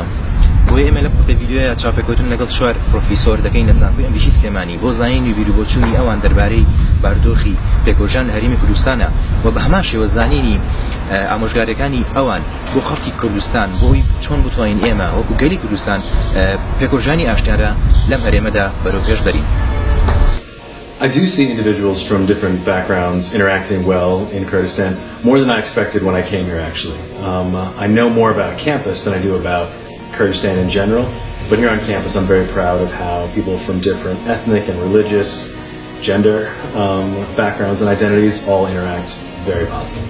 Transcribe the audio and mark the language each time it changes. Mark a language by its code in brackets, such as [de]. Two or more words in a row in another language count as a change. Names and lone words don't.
[ckb] بۆیە ئێمە لە قوتە ڤیدیۆیە چاپێکەوتن لەگەڵ چوار پرۆفیسۆر دەکەین لە زانکۆی ئەمریکی سلێمانی بۆ زانینی بیربۆچوونی ئەوان دەربارەی باردۆخی پێکەوەژیان لە هەرێمی کوردستانە و بە هەمان شێوە زانینی ئامۆژگاریەکانی ئەوان بۆ خەڵکی کوردستان بۆی چۆن بتوانین ئێمە وەکو گەلی کوردستان پێکەوەژیانی ئاشتیارە لەم هەرێمەدا بەرەو پێش بەرین. [en] I do see individuals from different backgrounds interacting well in Kurdistan, more than I expected when I came here actually. I know more about campus than I do about Kurdistan in general, but here on campus I'm very proud of how people from different ethnic and religious, gender backgrounds and identities all interact very positively.